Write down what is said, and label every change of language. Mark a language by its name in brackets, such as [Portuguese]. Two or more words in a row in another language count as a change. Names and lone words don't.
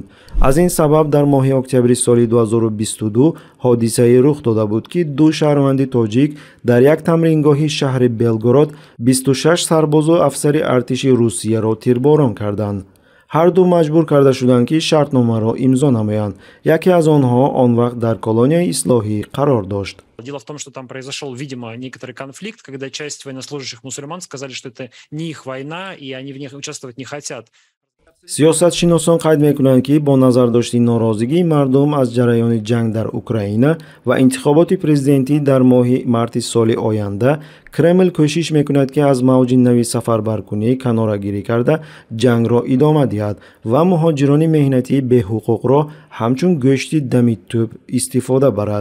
[Persian] از این سبب در ماه اکتبر سال 2022 حادثه رخ داده بود که 2 شهروند تاجیک در یک تمرینگاه شهر بلگراد 26 سرباز و افسر ارتش روسیه را تیرباران کردند. هر دو مجبور کرده شدند که شرطنامه را امضا نمایند. یکی از آنها آن وقت در کلونی اصلاحی قرار داشت. [Russian] Дело в том, что там произошел, видимо, некоторый конфликт, когда часть военнослужащих мусульман сказали, что это не их война, и они в ней участвовать не хотят. [Tajik] сиёсатшиносон қайд мекунанд ки бо назардошти норозигии мардум аз ҷараёни ҷанг дар Украина ва интихоботи президентӣ дар моҳи марти соли оянда Кремл кӯшиш мекунад ки аз мавҷи нави сафарбаркунӣ канорагирӣ карда ҷангро идома диҳад ва муҳоҷирони меҳнатӣ беҳуқуқро ҳамчун гӯшти дами тӯб истифода барад.